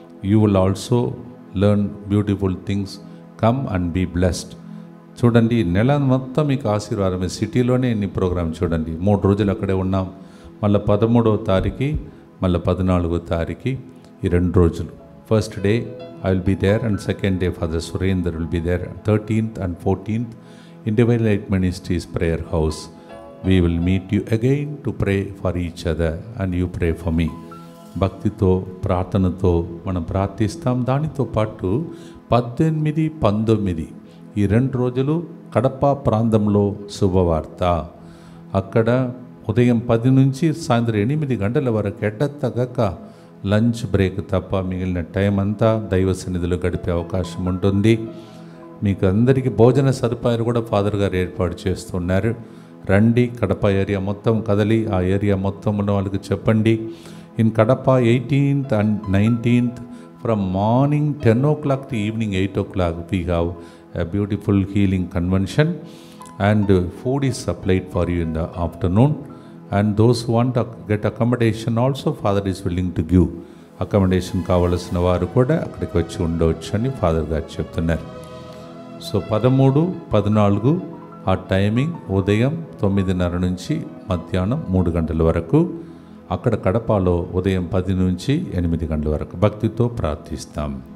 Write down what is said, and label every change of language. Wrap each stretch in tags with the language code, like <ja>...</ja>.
<en>You will also learn beautiful things, come and be blessed.</en> <te>చూడండి, నెల మొత్తం మీకు ఆశీర్వాదమే. సిటీలోనే ఎన్ని ప్రోగ్రామ్ చూడండి. 3 రోజులు అక్కడే ఉన్నాం. మళ్ళీ 13వ తారీఖు, మళ్ళీ 14వ తారీఖు, ఈ 2 రోజులు.</te> <en>First day I will be there and second day father Surender will be there. 13th and 14th in Divine Light Ministries prayer house. We will meet you again to pray for each other and you pray for me.</en> <te>భక్తితో ప్రార్థనతో మనం ప్రార్థిస్తాం. దానితో పాటు 18, 19 ఈ 2 రోజులు కడప ప్రాంతంలో శుభవార్త. అక్కడ ఉదయం 10 నుంచి సాయంత్రం 8 గంటల వరకు ఎడతెగక లంచ్ బ్రేక్ తప్ప మిగిలిన టైం అంతా దైవ సన్నిధిలో గడిపే అవకాశం ఉంటుంది. మీకు అందరికీ భోజన సదుపాయాలు కూడా ఫాదర్ గారు ఏర్పాటు చేస్తున్నారు. రండి, కడప ఏరియా మొత్తం కదలి ఆ ఏరియా మొత్తం ఉన్న వాళ్ళకి చెప్పండి.</te> <en>In Kadapa 18th and 19th from morning 10 o'clock to evening 8 o'clock we have a beautiful healing convention and food is supplied for you in the afternoon. And those who want to get accommodation also, Father is willing to give accommodation.</en> <te>కావలసిన వారు కూడా అక్కడికి వచ్చి ఉండవచ్చు అని father గారు చెప్తున్నారు. So 13, 14 ఆ టైమింగ్ ఉదయం 9:30 నుంచి మధ్యాహ్నం 3 గంటల వరకు. అక్కడ కడపలో ఉదయం 10 నుంచి 8 గంటల వరకు. భక్తితో ప్రార్థిస్తాం.</te>